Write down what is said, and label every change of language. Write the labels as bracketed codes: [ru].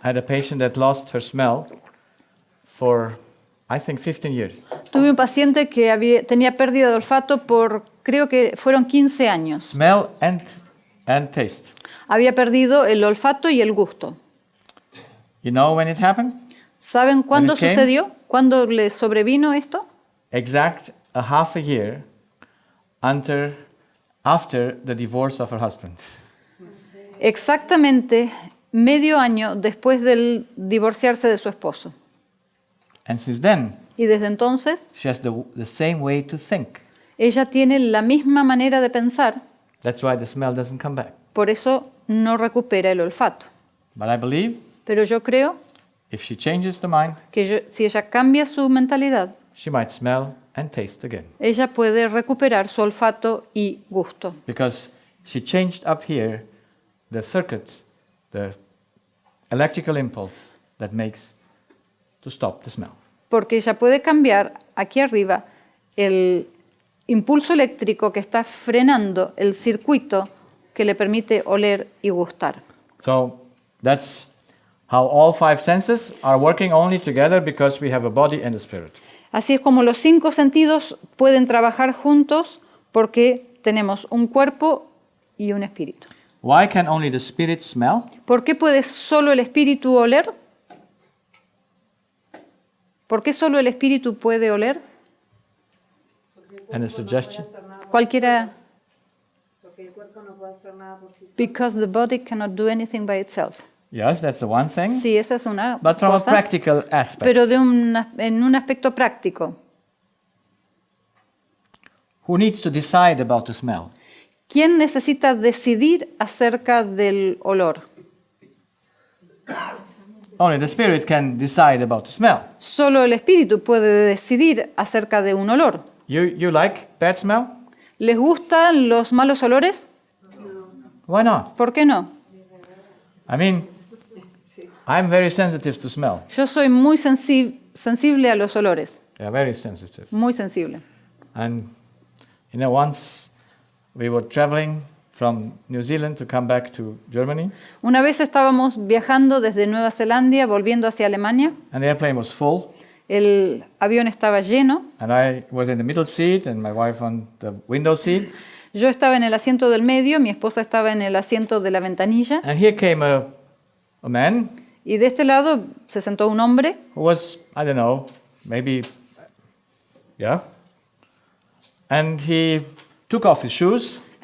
[en] I had a patient that lost her smell for, I think, 15 years. [es] tuve un paciente que tenía pérdida de olfato por, creo que fueron 15 años. [en] Smell and taste. [es] Había perdido el olfato y el gusto. [en] You know when it happened? [es] ¿Saben cuándo [en] came? [es] sucedió? ¿Cuándo le sobrevino esto? [en] Exact a half a year after the divorce of her husband. [es] Exactamente medio año después del divorciarse de su esposo. [en] And since then, [es] Y desde entonces, [en] she has the same way to think. [es] ella tiene la misma manera de pensar, [en] That's why the smell doesn't come back. [es] por eso no recupera el olfato. [en] But I believe [es] Pero yo creo [en] if she changes the mind, [es] que si ella cambia su mentalidad, [en] she might smell and taste again. [es] ella puede recuperar su olfato y gusto. [en] Because she changed up here the circuit, the electrical impulse that makes to stop the smell. [es] Porque ella puede cambiar aquí arriba el impulso eléctrico que está frenando el circuito que le permite oler y gustar. [en] So that's how all five senses are working only together because we have a body and a spirit. [es] Así es como los 5 sentidos pueden trabajar juntos porque tenemos un cuerpo y un espíritu. [en] Why can only the spirit smell? [es] ¿Por qué puede solo el espíritu oler? ¿Por qué solo el espíritu puede oler? [en] And a suggestion? [es] Cualquiera. Porque el cuerpo no puede hacer nada por sí solo. [en] Because the body cannot do anything by itself. Yes, that's the one thing. [es] Sí, esa es una [en] But from a [es] cosa, [en] practical aspect, [es] pero en un aspecto práctico. [en] who needs to decide about the smell? [es] ¿Quién necesita decidir acerca del olor? [en] Only the spirit can decide about the smell. [es] Solo el espíritu puede decidir acerca de un olor. [en] You like bad smell? [es] ¿Les gustan los malos olores? [en] Why not? [es] ¿Por qué no? [en] I mean, I'm very sensitive to smell. [es] Yo soy muy sensible a los olores, [en] Yeah, very sensitive. [es] muy sensible. [en] And once we were traveling from New Zealand to come back to Germany, [es] Una vez estábamos viajando desde Nueva Zelanda, volviendo hacia Alemania. [en] and the airplane was full, [es] El avión estaba lleno. [en] and I was in the middle seat, and my wife on the window seat. [es] Yo estaba en el asiento del medio, mi esposa estaba en el asiento de la ventanilla. [en] And here came a man [es] Y de este lado se sentó un hombre, [en] who was, I don't know, maybe, yeah. And he took off his shoes